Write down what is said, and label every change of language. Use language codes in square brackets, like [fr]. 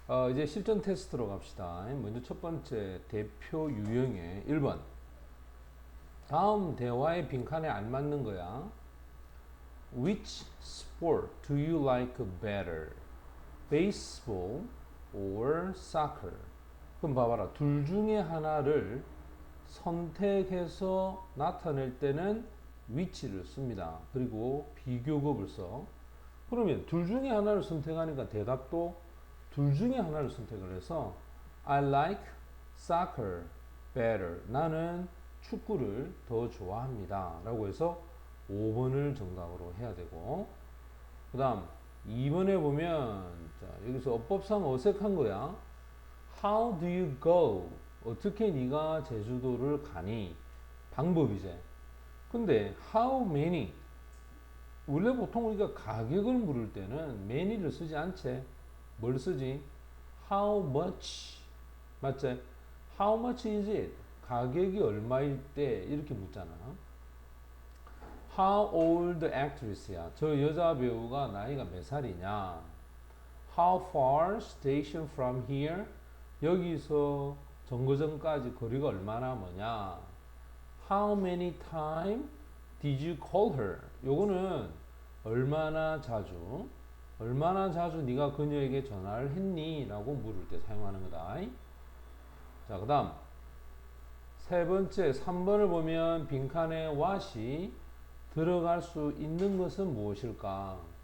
[ko] 이제 실전 테스트로 갑시다. 먼저 첫 번째 대표 유형의 1번. 다음 대화의 빈칸에 안 맞는 거야. [en] Which sport do you like better? Baseball or soccer? [ko] 그럼 봐봐라. 둘 중에 하나를 선택해서 나타낼 때는 which를 씁니다. 그리고 비교급을 써. 그러면 둘 중에 하나를 선택하니까 대답도 둘 중에 하나를 선택을 해서 [en] I like soccer better. [ko] 나는 축구를 더 좋아합니다. 라고 해서 5번을 정답으로 해야 되고, 그 다음 2번에 보면 자, 여기서 어법상 어색한 거야. [en] How do you go? [ko] 어떻게 네가 제주도를 가니? 방법이제. 근데 [en] how many? [ko] 원래 보통 우리가 가격을 물을 때는 many를 쓰지 않지. 뭘 쓰지? [en] How much? [ko] 맞지? [en] How much is it? [ko] 가격이 얼마일 때 이렇게 묻잖아. [en] How old actress야? [ko] 저 여자 배우가 나이가 몇 살이냐? [en] How far station from here? [ko] 여기서 정거장까지 거리가 얼마나 머냐? [en] How many time did you call her? [ko] 요거는 얼마나 자주 네가 그녀에게 전화를 했니? 라고 물을 때 사용하는 거다. 자, 그 다음 세 번째 3번을 보면 빈칸에 what이 들어갈 수 있는 것은 무엇일까?